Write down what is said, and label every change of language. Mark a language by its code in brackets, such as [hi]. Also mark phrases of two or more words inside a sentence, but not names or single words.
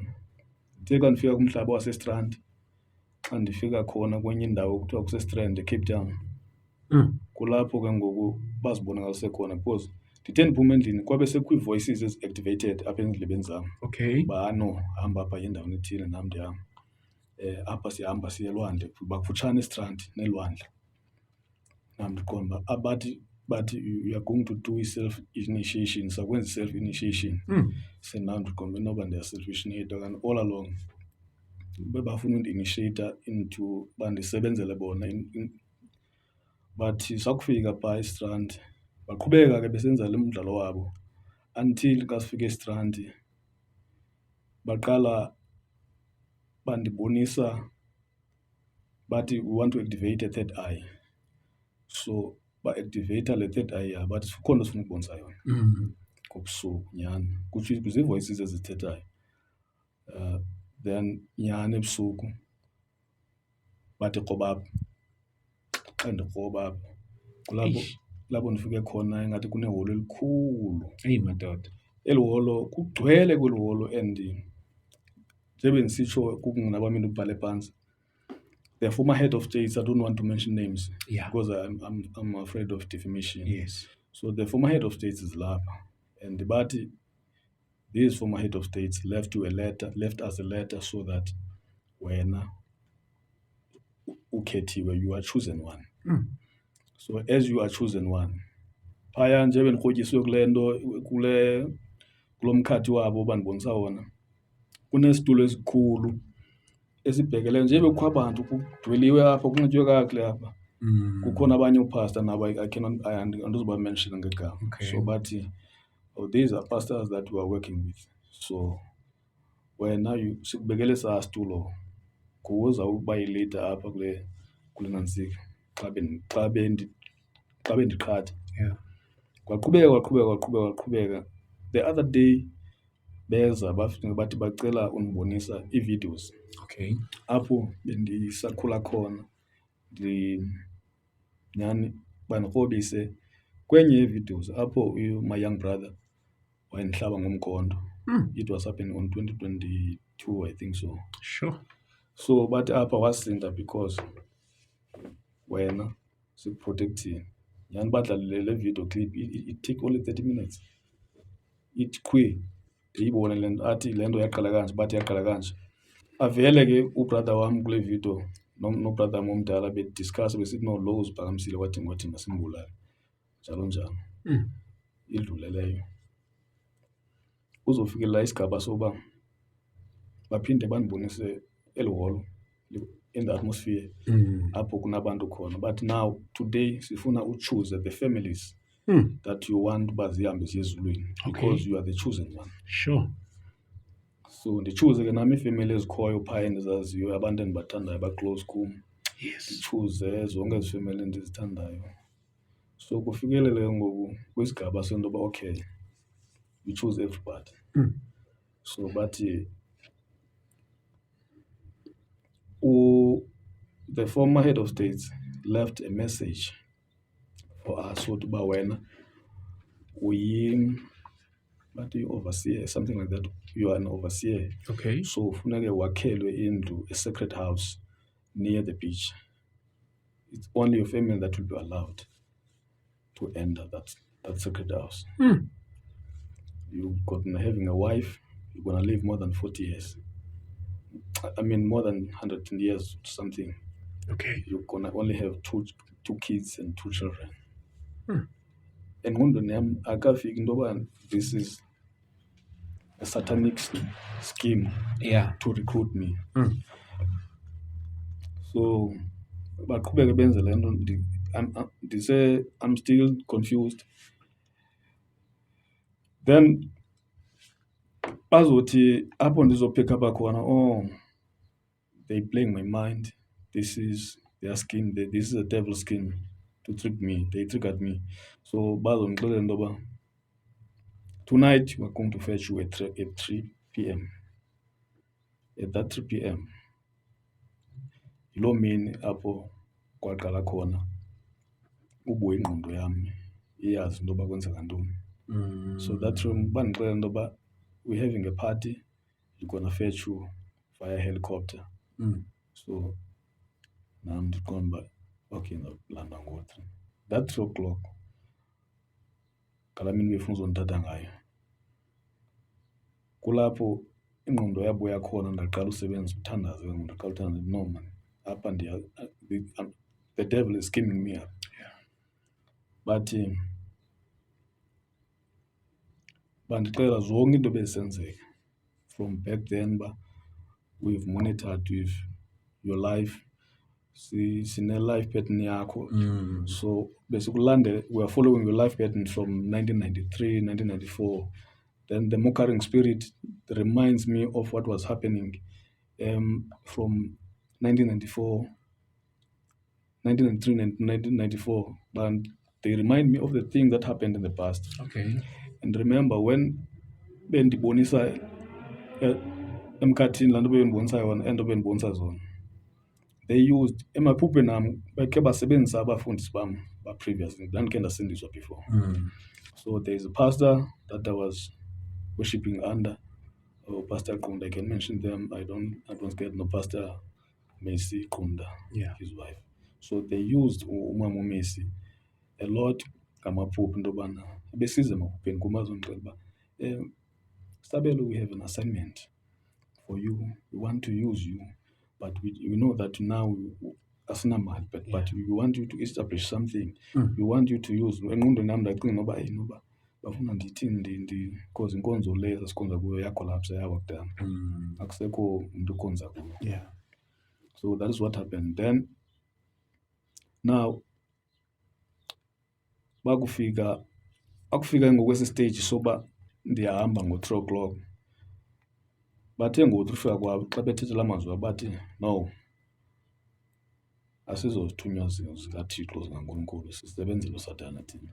[xh] Ndithe xa ndifika kumhlaba waseStrand, xa ndifika khona kwenye indawo kuthiwa kuseStrand eCape Town, kulapho ke ngoku bazibonakalise khona because ndithe ndiphuma endlini kwabe sekukho ii-voices ezi-activated apha ezindlebeni zam. [en] Okay. [xh] Uba no, hamba apha endaweni ethile nam ndihamba. Apha sihamba siye elwandle, bakufutshane eStrand nelwandle. Nam ndiqonda uba bathi [en] you are going to do [xh] i-self-initiation, sakwenza i-self-initiation. Nam ndiqonda inoba ndiya-self-initiate kanti [en] all along [xh] bebafuna undi-initiata into uba ndisebenzele bona. Bathi sakufika phaa eStrand baqhubeka ke besenza le mdlalo wabo until xa sifika eStrand baqala bandibonisa bathi [en] we want to activate a third eye. [xh] So ba-activate le [en] third eye [xh] yabo bathi kukhona sifuna ukubonisa yona ngobusuku nyhani, zii-voices ezithethayo. Then nyhani ebusuku bathi kroba apha. Xa ndikroba apha kulapho ndifike khona ingathi kuneholo elikhulu. Eyi madoda. Eli holo kugcwele kweli holo and nje bendisitsho kukungenabam into ubhale phantsi. [en] The former head of states, I don't want to mention names because I'm afraid of defamation. Yes. So the former head of states is lapha and bathi this former head of states left us a letter so that [xh] wena ukhethiwe, [en] you are chosen one. So as you are chosen one, [xh] phaya nje bendikrotyiswe kule nto kulo mkhathi wabo bandibonisa wona, kunesitulo esikhulu esibhekele nje bekukho abantu kudweliwe apha kunxitywe kakuhle apha. Kukhona abanye oopastor nabo andizuba mention ngegama. [en] So bathi these are pastors that we are working with. [xh] So wena sikubekele saa situlo nguwe uzawuba yi-leader apha kule nantsika xa bendiqhatha. Kwaqhubeka. [en] The other day [xh] beza bafika bathi bacela undibonisa ii-videos. [en] Okay. [xh] Apho bendisakhula khona nyhani bandikrobise kwenye ii-videos apho [en] my young brother [xh] wayendihlaba ngomkhonto. [en] It was happening on 2022, I think so. Sure. So but [xh] apha wasinda because wena sikuprotectile. Yani badlalile le [en] video clip it take only 30 minutes. [xh] Ithi qhwi ndiyibone le nto athi le nto yaqala kanje bathi yaqala kanje. Avele ke ubrother wam kule video nobrother wam omdala bediscuss besithi no lo uziphakamisile wathi masimbulale njalo njalo. Idluleleyo uzofikelela isigaba soba baphinde bandibonise eliholo [en] in the atmosphere [xh] apho kunabantu khona. [en] But now today sifuna uchoose the families that you want [xh] uba zihambe ziye ezulwini [en] because you are the chosen one. Sure. [xh] So ndichoose ke nami iifemeli ezikhoyo phaa endizaziyo abantu endibathandayo baclose kum. [en] Yes. [xh] Ndichoose zonke ezi femeli endizithandayo. So kufikelele ngoku kwisigaba sento yoba [en] okay, we choose everybody. So bathi the former head of states left a message for us what [xh] uba wena [en] but you overseer, something like that. You are an overseer. Okay. [xh] So funeke wakhelwe indlu, [en] a sacred house near the beach. It's only your family that will be allowed to enter that sacred house. You're gonna having a wife, you're gonna live more than 40 years. I mean more than 100 years something. Okay. You're gonna only have two kids and 2 children. [xh] Engqondweni yam akafiki into yoba [en] this is a satanic scheme to recruit me. [xh] So baqhubeke benze le nto [en] I'm still confused. [xh] Then bazothi apho ndizopick up khona, [en] they playing my mind. This is their scheme. This is a devil scheme to trick me. They triggered me. So [xh] bazondixelela into yoba [en] tonight we're going to fetch you at 3 p.m. At that 3 p.m. [xh] yiloo mini apho kwaqala khona ubuya ingqondo yam iyazi into yoba kwenzeka ntoni. [en] So that room [xh] bandixelela into yoba [en] we're having a party, you're gonna fetch you via helicopter. [xh] So nam ndiqonda uba okay ndawulanda ngo-3. That 3 o'clock ngalaa mini befuna uzondithatha ngayo kulapho ingqondo yabuya khona ndaqala usebenzisa uthandaza ke ngoku ndaqala uthandaza no man apha [en] the devil is scheming me up. But [xh] bandixelela zonke into bezisenzeka [en] from back then uba we've monitored with your life, [xh] sine-life pattern yakho. [en] So basically we are following your life pattern from 1993, 1994. Then the mockering spirit reminds me of what was happening from 1993 and 1994. And they remind me of the thing that happened in the past. Okay. And remember when [xh] bendibonisa emkhathini laa nto bendibonisa yona and bendibonisa zona, [en] they used [xh] emaphupheni am bekhe basebenzisa abafundisi bam ba-previously ndandikhe ndasindiswa before. [en] So there is a pastor that I was worshipping under, Pastor Qunda. I can mention them. I don't get no Pastor Messi Qunda, his wife. So they used [xh] umama Messi a lot ngamaphupho into yobana besiza emaphupheni kum bazondixelela uba Sabelo, [en] we have an assignment for you. We want to use you, but we know that now asinamali, but we want you to establish something. We want you to use. [xh] Engqondweni yam ndacinga noba bafuna ndithini because inkonzo le sikhonza kuyo yakolapsa yawa kudala. Akusekho umntu ukhonza kuyo. [en] So that is what happened. [xh] Then now akufika ngokwesi stage soba ndiyahamba ngo-3 o'clock. Bathe ngoku ufika kwabo xa bethetha la mazwi bathi no, asizozithunywa zikaThixo zikaNkulunkulu, sisebenzele uSathana thina.